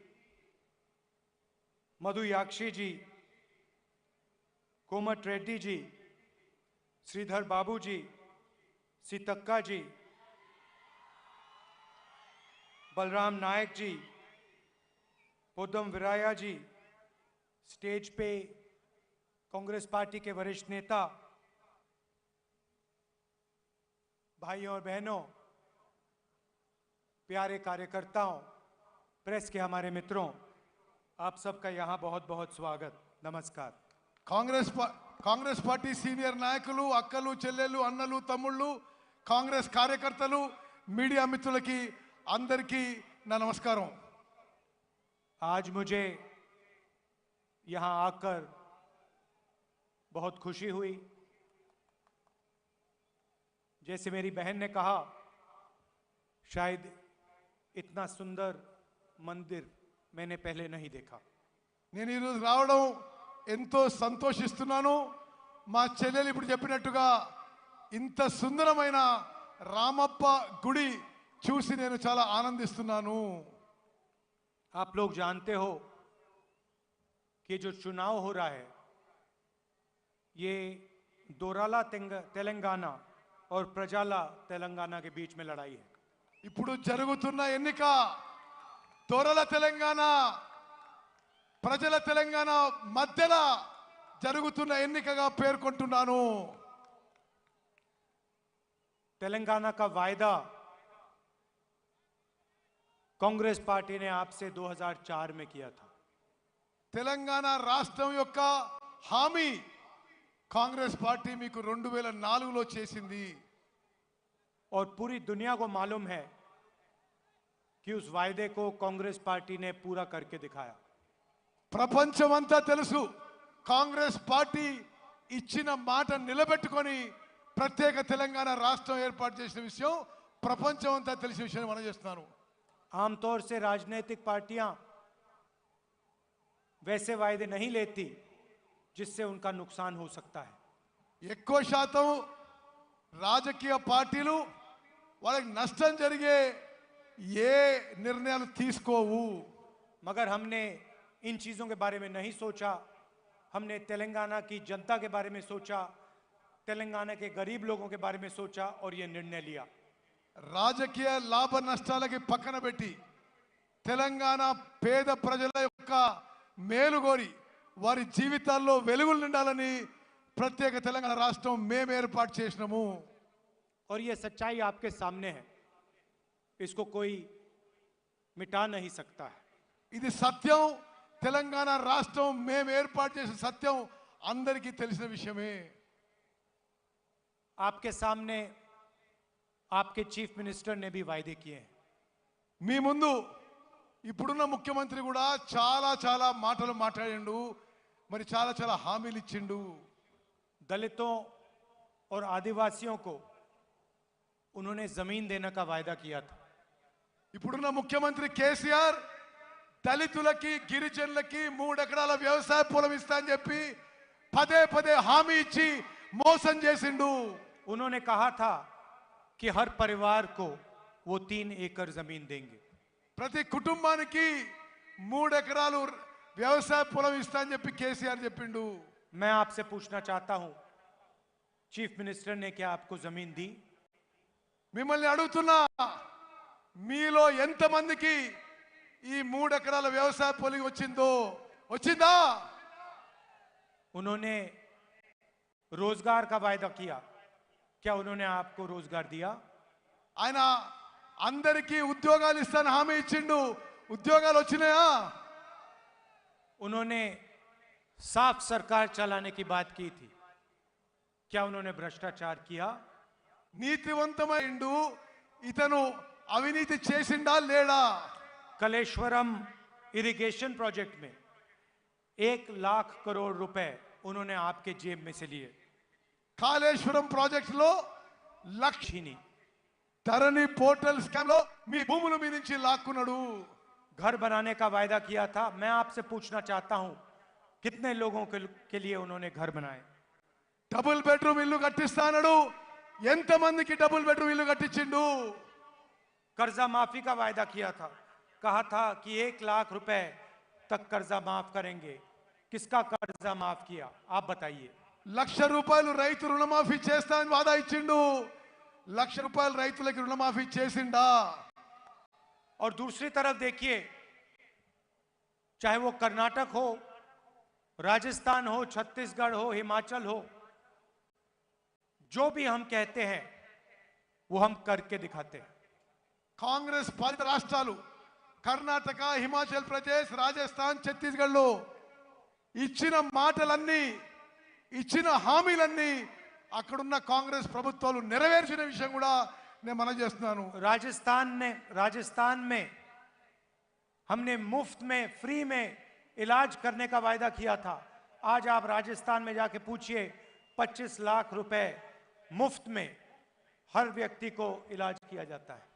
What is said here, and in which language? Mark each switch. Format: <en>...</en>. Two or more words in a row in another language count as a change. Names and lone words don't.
<hi>मधु याक्षी जी, कोमट रेड्डी जी, श्रीधर बाबू जी, सीतक्का जी, बलराम नायक जी, पोदम विराया जी, स्टेज पे कांग्रेस पार्टी के वरिष्ठ नेता, भाइयों और बहनों, प्यारे कार्यकर्ताओं, प्रेस के हमारे मित्रों, आप सबका यहाँ बहुत बहुत स्वागत, नमस्कार।</hi> <te>కాంగ్రెస్ పార్టీ సీనియర్ నాయకులు, అక్కలు, చెల్లెళ్ళు, అన్నలు, తమ్ముళ్ళు, కాంగ్రెస్ కార్యకర్తలు, మీడియా మిత్రులకి అందరికీ నా నమస్కారం।</te> <hi>आज मुझे यहाँ आकर बहुत खुशी हुई। जैसे मेरी बहन ने कहा, शायद इतना सुंदर मंदिर मैंने पहले नहीं देखा।</hi> <te>నేను ఈరోజు రావడం ఎంతో సంతోషిస్తున్నాను। మా చెల్లెలు ఇప్పుడు చెప్పినట్టుగా ఇంత సుందరమైన రామప్ప గుడి చూసి నేను చాలా ఆనందిస్తున్నాను।</te> <hi>आप लोग जानते हो कि जो चुनाव हो रहा है ये दोराला तेलंगाना और प्रजाला तेलंगाना के बीच में लड़ाई है।</hi> <te>ఇప్పుడు జరుగుతున్న ఎన్నిక దొరల తెలంగాణ ప్రజల తెలంగాణ మధ్యలో జరుగుతున్న ఎన్నికగా పేర్కొంటున్నాను।</te> <hi>तेलंगाना का वायदा कांग्रेस पार्टी ने आपसे 2004 में किया था।</hi> <te>తెలంగాణ రాష్ట్రం యొక్క హామీ కాంగ్రెస్ పార్టీ మీకు 2004లో చేసింది।</te> <hi>और पूरी दुनिया को मालूम है कि उस वायदे को कांग्रेस पार्टी ने पूरा करके दिखाया।</hi> <te>ప్రపంచమంతా తెలుసు కాంగ్రెస్ పార్టీ ఇచ్చిన మాట నిలబెట్టుకొని ప్రత్యేక తెలంగాణ రాష్ట్రం ఏర్పాటు చేసిన విషయం ప్రపంచమంతా తెలిసిన విషయం మనం చేస్తున్నాను।</te> <hi>आमतौर से राजनीतिक पार्टियां वैसे वायदे नहीं लेती जिससे उनका नुकसान हो सकता है।</hi> <te>ఎక్కువ శాతం రాజకీయ పార్టీలు వాళ్ళకి నష్టం జరిగే ఏ నిర్ణయాలు తీసుకోవు।</te> <hi>मगर हमने इन चीजों के बारे में नहीं सोचा। हमने तेलंगाना की जनता के बारे में सोचा, तेलंगाना के गरीब लोगों के बारे में सोचा और ये निर्णय लिया।</hi> <te>రాజకీయ లాభ నష్టాలకి పక్కన పెట్టి తెలంగాణ పేద ప్రజల యొక్క మేలుగోరి వారి జీవితాల్లో వెలుగులు నిండాలని ప్రత్యేక తెలంగాణ రాష్ట్రం మేము ఏర్పాటు చేసినాము।</te> <hi>और ये सच्चाई आपके सामने है, इसको कोई मिटा नहीं सकता है।</hi> <te>ఇది సత్యం। తెలంగాణ రాష్ట్రం మేము ఏర్పాటు చేసిన సత్యం అందరికీ తెలిసిన విషయమే।</te> <hi>आपके सामने आपके</hi> <en>chief minister</en> <hi>ने भी वायदे किए हैं।</hi> <te>మీ ముందు ఇప్పుడున్న ముఖ్యమంత్రి కూడా చాలా చాలా మాటలు మాట్లాడిండు, మరి చాలా చాలా హామీలు ఇచ్చిండు।</te> <hi>दलितों और आदिवासियों को उन्होंने जमीन देने का वायदा किया था।</hi> <te>ఇప్పుడున్న ముఖ్యమంత్రి కేసీఆర్ దళితులకి గిరిజనులకి 3 ఎకరాల వ్యవసాయ పొలం ఇస్తా అని చెప్పి పదే పదే హామీ ఇచ్చి మోసం చేసిండు।</te> <hi>उन्होंने कहा था कि हर परिवार को वो 3 एकड़ जमीन देंगे।</hi> <te>ప్రతి కుటుంబానికి 3 ఎకరాలు వ్యవసాయ పొలం ఇస్తా అని చెప్పి కేసీఆర్ చెప్పిండు।</te> <hi>मैं आपसे पूछना चाहता हूं,</hi> <en>chief minister</en> <hi>ने क्या आपको जमीन दी?</hi> <te>మిమ్మల్ని అడుగుతున్నా, మీలో ఎంతమందికి ఈ 3 ఎకరాల వ్యవసాయ పొలం వచ్చిందా?</te> <hi>उन्होंने रोजगार का वायदा किया, क्या उन्होंने आपको रोजगार दिया?</hi> <te>ఆయన అందరికీ ఉద్యోగాలు ఇస్తాను హామీ ఇచ్చిండు, ఉద్యోగాలు వచ్చినాయా?</te> <hi>उन्होंने साफ सरकार चलाने की बात की थी। क्या उन्होंने भ्रष्टाचार किया?</hi> <te>నీతివంతమైండు ఇతను అవినీతి చేసిండా లేడా?</te> <hi>कलेश्वरम</hi> <en>irrigation project</en> <hi>में 1,00,000 करोड़ रुपए उन्होंने आपके जेब में से लिए।</hi> <te>కాళేశ్వరం ప్రాజెక్ట్ లో లక్ష</te> <hi>छीनी।</hi> <te>ధరణి</te> <en>portal scam</en> <te>లో మీ భూముల మీద నుంచి లాక్కున్నాడు।</te> <hi>घर बनाने का वायदा किया था। मैं आपसे पूछना चाहता हूं कितने लोगों के लिए उन्होंने घर बनाए?</hi> <en>double bedroom</en> <te>ఇల్లు కట్టిస్తానడు। ఎంతమందికి</te> <en>double bedroom</en> <te>ఇల్లు కట్టించిండు?</te> <hi>कर्जा माफी का वायदा किया था। कहा था कि 1,00,000 रुपए तक कर्जा माफ करेंगे। किसका कर्जा माफ किया आप बताइए।</hi> <te>లక్ష రూపాయలు రైతు రుణమాఫీ చేస్తా అని వాదా ఇచ్చిండు। లక్ష రూపాయలు రైతులకు రుణమాఫీ చేసిండా?</te> <hi>और दूसरी तरफ देखिए, चाहे वो कर्नाटक हो, राजस्थान हो, छत्तीसगढ़ हो, हिमाचल हो, जो भी हम कहते हैं वो हम करके दिखाते हैं।</hi> <te>కాంగ్రెస్ పాలిత రాష్ట్రాలు కర్ణాటక, హిమాచల్ ప్రదేశ్, రాజస్థాన్, ఛత్తీస్గఢ్లో ఇచ్చిన మాటలన్నీ, ఇచ్చిన హామీలన్నీ అక్కడున్న కాంగ్రెస్ ప్రభుత్వాలు నెరవేర్చిన విషయం కూడా నేను మనం చేస్తున్నాను।</te> <hi>राजस्थान में हमने मुफ्त में, फ्री में इलाज करने का वायदा किया था। आज आप राजस्थान में जाके पूछिए, 25 लाख रुपए मुफ्त में हर व्यक्ति को इलाज किया जाता है।</hi>